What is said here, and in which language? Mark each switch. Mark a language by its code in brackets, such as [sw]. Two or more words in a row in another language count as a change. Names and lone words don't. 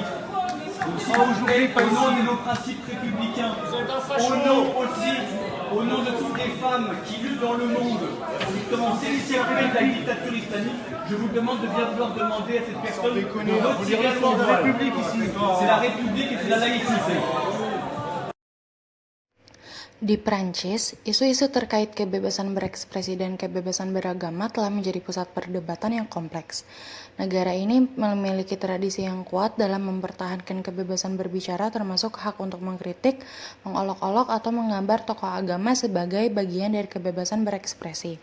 [fr] Au nom de nos principes républicains, au nom de toutes les femmes qui luttent dans le monde, justement s'extirper de la dictature islamique, je vous demande de bien vouloir demander à cette personne de retirer son voile. C'est la République et c'est la laïcité. [id] Di Prancis, isu-isu terkait kebebasan berekspresi dan kebebasan beragama telah menjadi pusat perdebatan yang kompleks. Negara ini memiliki tradisi yang kuat dalam mempertahankan kebebasan berbicara termasuk hak untuk mengkritik, mengolok-olok, atau menggambar tokoh agama sebagai bagian dari kebebasan berekspresi.